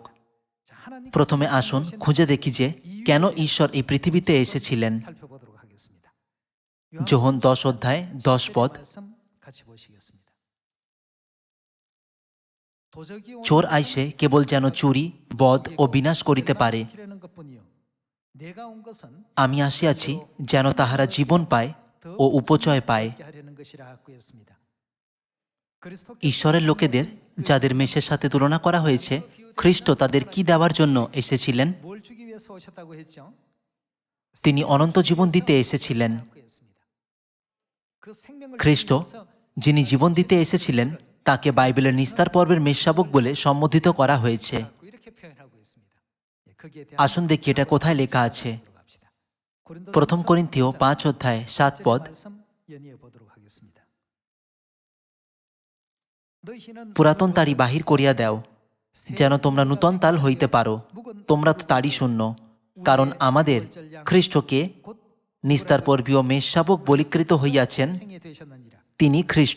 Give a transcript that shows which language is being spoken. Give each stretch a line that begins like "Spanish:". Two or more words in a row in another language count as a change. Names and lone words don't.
Bangla: প্রথমে আসুন খুঁজে দেখি যে কেন ঈশ্বর এই পৃথিবীতে এসেছিলেন। যোহন 10 অধ্যায় 10 পদ, চোর আইসে কেবল যেন চুরি, বধ ও বিনাশ করিতে পারে,
Korean: 내가 온 것은
Bangla: আমি আসিয়াছি যেন তাহারা জীবন পায় ও উপচয় পায়।
Korean: 하려는 것이라고 했습니다.
Bangla: ঈশ্বরের লোকেদের যাদের মেষের সাথে তুলনা করা হয়েছে, খ্রিস্ট তাদের কি দেওয়ার জন্য এসেছিলেন?
Korean: 뭘 주기 위해서 오셨다고 했죠?
Bangla: তিনি অনন্ত জীবন দিতে এসেছিলেন।
Korean: 그 생명을
Bangla: খ্রিস্ট যিনি জীবন দিতে এসেছিলেন তাকে বাইবেলের নিস্তার পর্বের মেষশাবক বলে সম্বোধিত করা হয়েছে।
Korean: 이렇게 표현하고 있습니다. 거기에 대한
Bangla: আসুন দেখি এটা কোথায় লেখা আছে। প্রথম করিন্থীয় 5 অধ্যায় 7 পদ,
Korean: 연이어 보도록 하겠습니다.
Bangla: পুরাতন তাড়ি বাহির করিয়া দাও, যেন তোমরা নূতন তাল হইতে পারো। তোমরা তো তাড়ি শূন্য, কারণ আমাদের খ্রিস্টকে নিস্তার পর্বীয় মেষশাবক বলিকৃত হইয়াছেন, তিনি খ্রিস্ট।